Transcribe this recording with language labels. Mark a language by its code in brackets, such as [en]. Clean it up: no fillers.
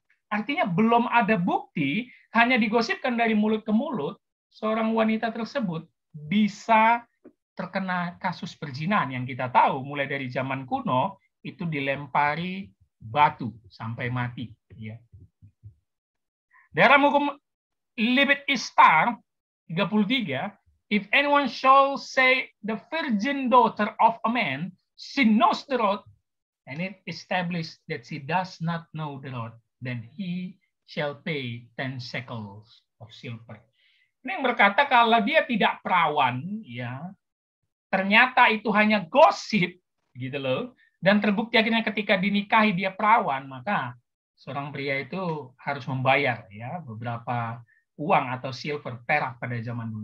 [id] Artinya belum ada bukti, hanya digosipkan dari mulut ke mulut, seorang wanita tersebut bisa terkena kasus perzinahan yang kita tahu mulai dari zaman kuno itu dilempari batu sampai mati. Ya. Dalam hukum Lipit Ishtar 33, [en] if anyone shall say the virgin daughter of a man, she knows the Lord, and it established that she does not know the Lord, then he shall pay 10 shekels of silver. [id] Ini yang berkata kalau dia tidak perawan, ya ternyata itu hanya gosip, gitu loh. Dan terbukti akhirnya ketika dinikahi dia perawan, maka seorang pria itu harus membayar ya beberapa uang atau silver, perak pada zaman dulu.